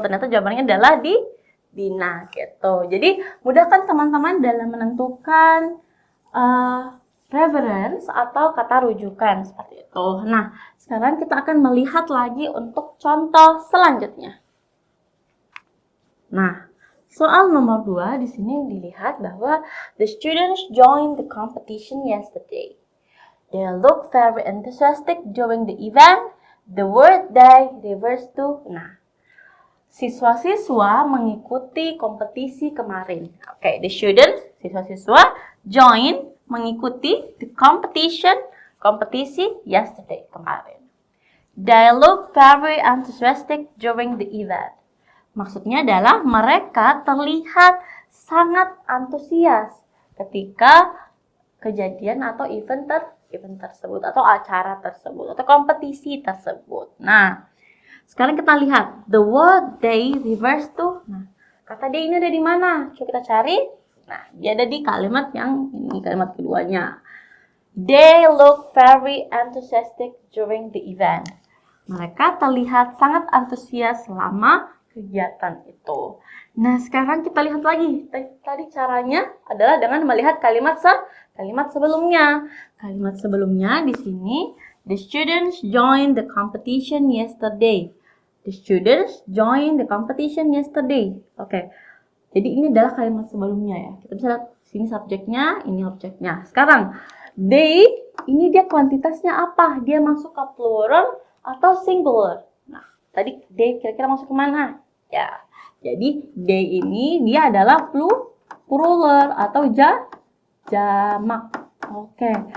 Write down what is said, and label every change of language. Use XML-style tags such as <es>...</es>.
<id>Ternyata jawabannya adalah Dina gitu. Jadi, mudahkan teman-teman dalam menentukan reference atau kata rujukan seperti itu. Nah, sekarang kita akan melihat lagi untuk contoh selanjutnya. Nah, soal nomor 2 di sini dilihat bahwa</id> <en>the students joined the competition yesterday. They look very enthusiastic during the event. The word they refers to.</en> <id>Nah, siswa-siswa mengikuti kompetisi kemarin. Oke, the students, siswa-siswa, join, mengikuti the kompetisi yesterday, kemarin.</id> <en>They look very enthusiastic during the event.</en> <id>Maksudnya adalah mereka terlihat sangat antusias ketika kejadian atau event tersebut atau acara tersebut atau kompetisi tersebut. Nah, sekarang kita lihat</id> <en>the word they refers to.</en> <id>Nah, kata they ini ada di mana? Coba kita cari. Nah, dia ada di kalimat yang ini, kalimat keduanya.</id> <en>They look very enthusiastic during the event.</en> <id>Mereka terlihat sangat antusias selama kegiatan itu. Nah, sekarang kita lihat lagi. Tadi caranya adalah dengan melihat kalimat sebelumnya. Kalimat sebelumnya di sini,</id> <en>the students joined the competition yesterday. The students joined the competition yesterday.</en> <id>Oke. Jadi ini adalah kalimat sebelumnya ya. Kita bisa lihat sini subjeknya, ini objeknya. Sekarang they ini dia kuantitasnya apa? Dia masuk ke plural atau singular. Nah, tadi they kira-kira masuk ke mana? Ya. Jadi they ini dia adalah plural atau jamak. Oke.</id>